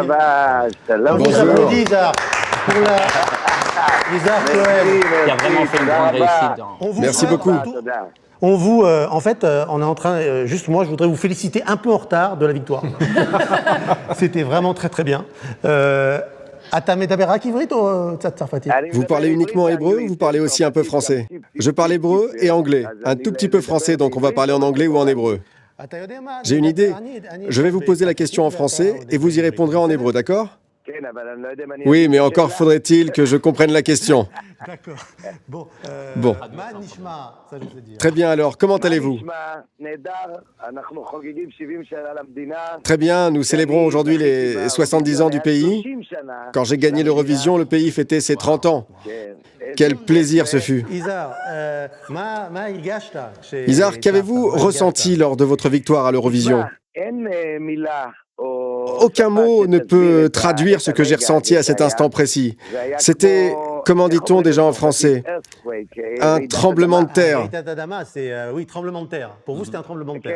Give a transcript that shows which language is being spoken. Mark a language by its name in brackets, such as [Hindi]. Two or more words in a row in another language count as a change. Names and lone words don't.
[French] Ça va, On vous applaudit, Isar. Pour la... Isar Cohen. Qui a vraiment fait une grande réussite. On vous Merci fait- beaucoup. On vous, en fait, on est en train, juste moi, je voudrais vous féliciter un peu en retard de la victoire. C'était vraiment très très bien. [Hebrew] אתה מדבר רק עברית או קצת צרפתית? [French] Vous parlez uniquement hébreu ou vous parlez aussi un peu français? Je parle hébreu et anglais, un tout petit peu français, donc on va parler en anglais ou en hébreu. J'ai une idée. Je vais vous poser la question en français et vous y répondrez en hébreu, d'accord? Oui, mais encore faudrait-il que je comprenne la question. D'accord. Bon. Bon. [Hebrew] מה נשמע? [French] Ça, je sais dire. Très bien alors, comment allez-vous? Très bien, nous célébrons aujourd'hui les 70 ans du pays. Quand j'ai gagné l'Eurovision, le pays fêtait ses 30 ans. Quel plaisir ce fut. Isar, [Hebrew] מה הרגשת? [French] Isar, qu'avez-vous ressenti lors de votre victoire à l'Eurovision? Aucun mot ne peut traduire ce que j'ai ressenti à cet instant précis. C'était, comment dit-on déjà en français, un tremblement de terre. C'est, oui, tremblement de terre. Pour vous, c'était un tremblement de terre.